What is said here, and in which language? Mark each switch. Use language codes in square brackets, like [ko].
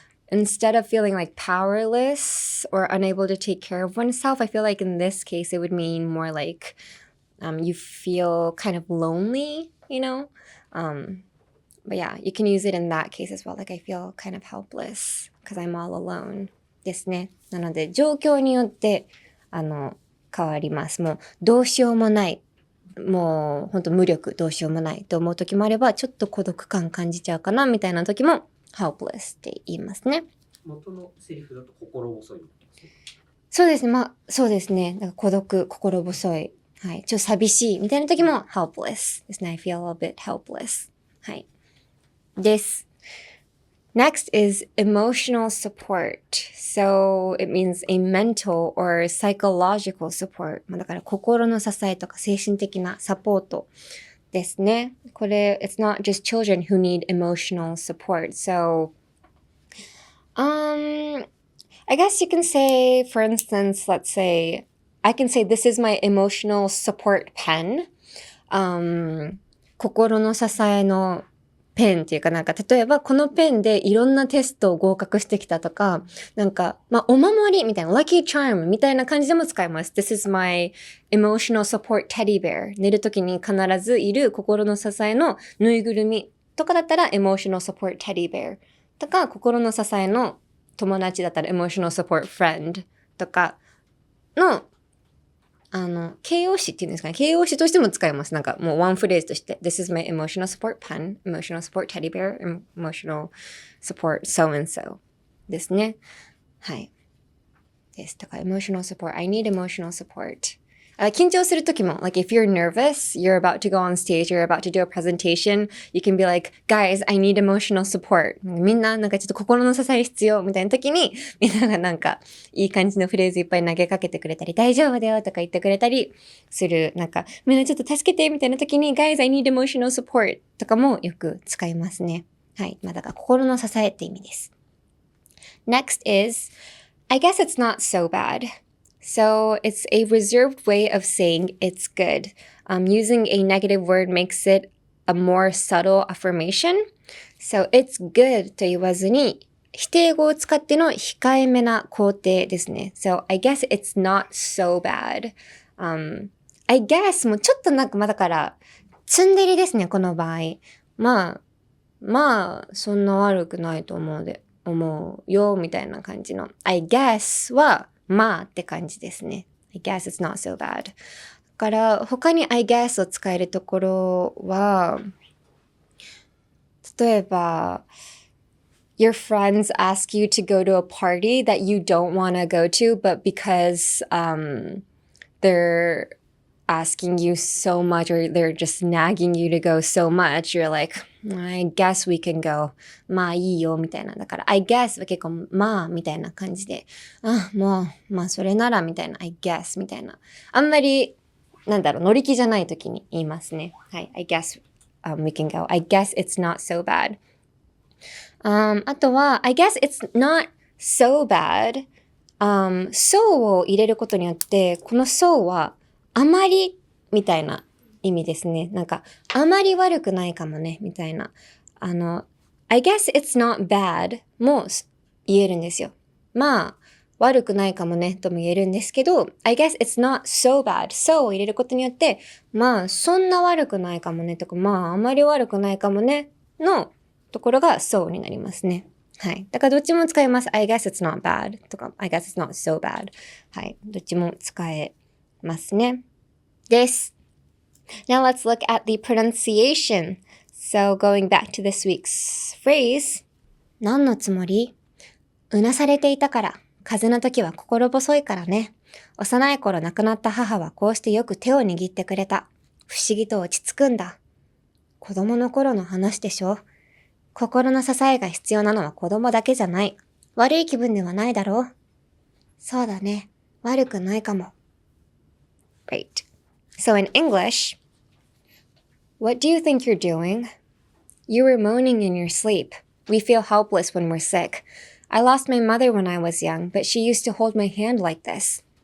[en] instead of feeling like powerless or unable to take care of oneself, I feel like in this case it would mean more like you feel kind of lonely, you know? But yeah, you can use it in that case as well. Like I feel kind of helpless because I'm all alone [ja] ですね。なので状況によって変わります。もうどうしようもない。もう本当無力どうしようもないと思う時もあればちょっと孤独感感じちゃうかなみたいな時も helpless って言いますね。元のセリフだと心細い。そうですね。まあそうですね。だから孤独、心細い。はい。ちょっと寂しいみたいな時も helpless ですね。 [en] I feel a bit helpless. [ja] はい。です。 [en] Next is emotional support. So it means a mental or psychological support. [ja] だから心の支えとか精神的なサポートですね。これ、 [en] it's not just children who need emotional support. So, I guess you can say, for instance, let's say, I can say this is my emotional support pen. [ja] 心の支えのペンっていうかなんか例えばこのペンでいろんなテストを合格してきたとか、なんかお守りみたいな lucky charm みたいな感じでも使います。 [en] This is my emotional support teddy bear [ja] 寝るときに必ずいる心の支えのぬいぐるみとかだったら emotional support teddy bear とか心の支えの友達だったら emotional support friend とかの形容詞っていうんですかね。形容詞としても使います。なんかもうワンフレーズとして。 [en] This is my emotional support pen, emotional support teddy bear, emotional support so and so [ja] ですね。はい。です。だから [en] emotional support, I need emotional support. [ja] 緊張するときも、 [en] like if you're nervous, you're about to go on stage, you're about to do a presentation, you can be like, guys, I need emotional support. [ja] みんななんかちょっと心の支え必要みたいなときに、みんながなんかいい感じのフレーズいっぱい投げかけてくれたり、大丈夫だよとか言ってくれたりする、なんかみんなちょっと助けてみたいなときに、 [en] guys, I need emotional support [ja] とかもよく使いますね。はい。だから心の支えって意味です。 [en] Next is, I guess it's not so bad.So it's a reserved way of saying it's good. Using a negative word makes it a more subtle affirmation. So it's good [ja] と言わずに否定語を使っての控えめな肯定ですね。 [en] So I guess it's not so bad. [ja] I guess もちょっとなんかだからツンデレですね、この場合。まあそんな悪くないと思うよみたいな感じの I guess はまあって感じですね。 [en] I guess it's not so bad. [ja] だから他に [en] I guess [ja] を使えるところは、例えば、 [en] Your friends ask you to go to a party that you don't want to go to, but because they're asking you so much or they're just nagging you to go so much, you're like, I guess we can go. [ja] まあいいよみたいな。だから I guess は結構まあみたいな感じで、もうまあそれならみたいな I guess みたいな。あんまり乗り気じゃない時に言いますね。はい。 [en] I guess、we can go. I guess it's not so bad. [ja] あとは [en] I guess it's not so bad.so [ja] を入れることによってこの so はあまりみたいな意味ですね。なんか、あまり悪くないかもね、みたいな。 [en] I guess it's not bad [ja] も言えるんですよ。まあ、悪くないかもね、とも言えるんですけど、 [en] I guess it's not so bad. [ja] so を入れることによって、まあ、そんな悪くないかもね、とか、まあ、あまり悪くないかもね、のところが so になりますね。はい。だからどっちも使えます。 [en] I guess it's not bad とか、I guess it's not so bad. [ja] はい。どっちも使えますね。です。 [en] Now let's look at the pronunciation. So going back to this week's phrase. [ja] 何のつもり？うなされていたから。風邪の時は心細いからね。幼い頃亡くなった母はこうしてよく手を握ってくれた。不思議と落ち着くんだ。子供の頃の話でしょ。心の支えが必要なのは子供だけじゃない。悪い気分ではないだろう。そうだね。悪くないかも。 [en] Right.So in English, what do you think you're doing? You were moaning in your sleep. We feel helpless when we're sick. I lost my mother when I was young, but she used to hold my hand like this.